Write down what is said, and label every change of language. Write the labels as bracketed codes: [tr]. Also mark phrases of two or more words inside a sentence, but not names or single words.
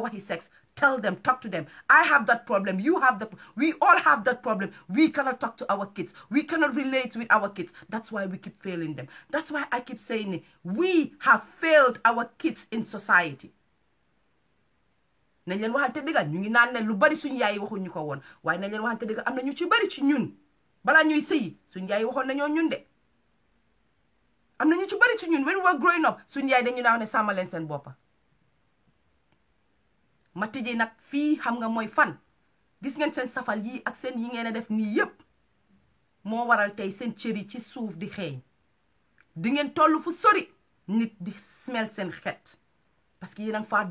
[wo] waxi sex [en] tell them talk to them I have that problem you have that we all have that problem we cannot talk to our kids we cannot relate with our kids that's why we keep failing them that's why I keep saying we have failed our kids in society [wo] nañ leen waxante dëgga ñu ngi naan ne lu bari suñu yaay waxuñu ko woon waaye nañ leen waxante dëgga am na ñu ci bari ci ñun balaa ñuy sëyi suñu yaay waxoon nañoo ñun de am na ñu ci bari ci ñun [en] when we were growing up [wo] suñu yaay dañu naan ne sàmma leen seen boppa ma tëjee nag fii xam nga mooy fan gis ngeen seen safal yi ak seen yi ngeen a def nii yépp moo waral tey seen cër yi ci suuf di xeeñ di ngeen toll fu sori nit di smell seen xet [fr] parce que [wo] yéen a faa